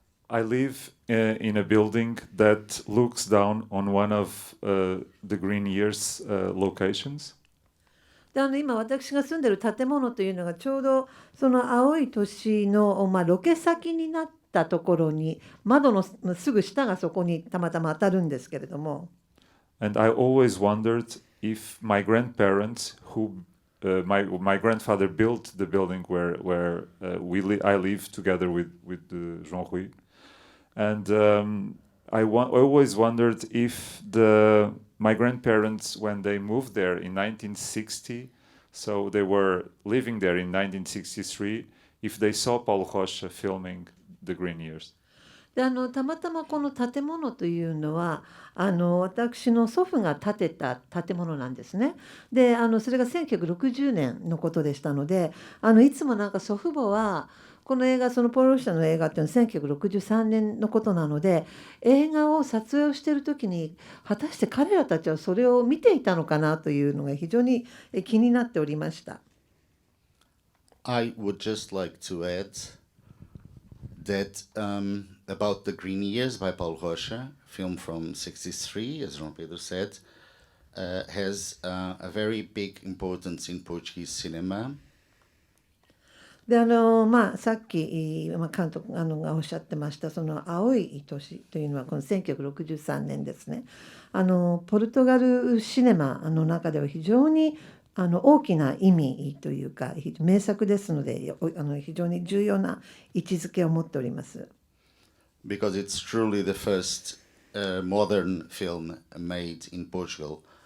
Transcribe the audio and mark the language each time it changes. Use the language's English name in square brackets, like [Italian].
[English] I live in a building that looks down on one of the Green Years locations. [Japanese] で今私が住んでいる建物というのがちょうどその青い年の、ロケ先になったところに、窓のすぐ下がそこにたまたま当たるんですけれども。 [English] And I always wondered if my grandparents, my grandfather built the building where I live together with João. And I always wondered if my grandparents, when they moved there in 1960, so they were living there in 1963, if they saw Paulo Rocha filming The Green Years. [Japanese] でたまたまこの建物というのは私の祖父が建てた建物なんですね。でそれが1960年のことでしたので、いつもなんか祖父母はこの映画、そのポール・ロシャの映画っていうのは1963年のことなので、映画を撮影をしている時に果たして彼らたちはそれを見ていたのかなというのが非常に気になっておりました。 [English] I would just like to add that about The Green Years by Paulo Rocha, film from 63, as João Pedro said, has a very big importance in Portuguese cinema. [Japanese] でさっき、監督がおっしゃってましたその青い年というのはこの1963年ですね。ポルトガルシネマの中では非常に大きな意味というか名作ですので、非常に重要な位置づけを持っております。 [English] Because it's truly the first modern film made in Portugal.